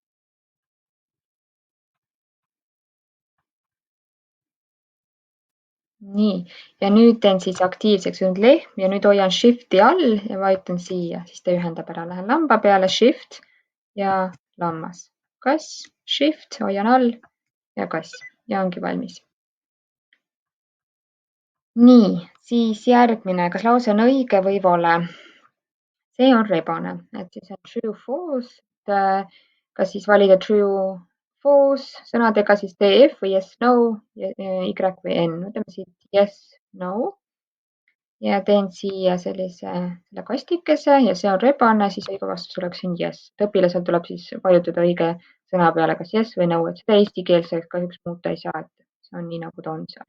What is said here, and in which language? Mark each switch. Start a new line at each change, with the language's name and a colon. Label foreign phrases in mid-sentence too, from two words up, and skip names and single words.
Estonian: Nii, ja nüüd teen siis aktiivseks nüüd lehm ja nüüd hoian Shifti all ja vajutan siia, siis ta ühendab ära. Lähen lamba peale, Shift ja lammas. kass, shift, hoian all ja kass ja ongi valmis. Nii, siis järgmine, kas lause on õige või vale? See on rebane, et siis on
English: true, false,
Estonian: kas siis valida
English: true, false
Estonian: sõnadega siis DF või
English: yes, no,
Estonian: Y või N. Võtame siit
English: yes, no
Estonian: ja teen siia selle kastikese ja see on rebane, siis õige vastus oleks siin yes. Õpilasel tuleb siis vajutada õige sõna peale kas yes või no, et seda eestikeelseks kahjuks muuta ei saa, et see on nii, nagu ta on seal.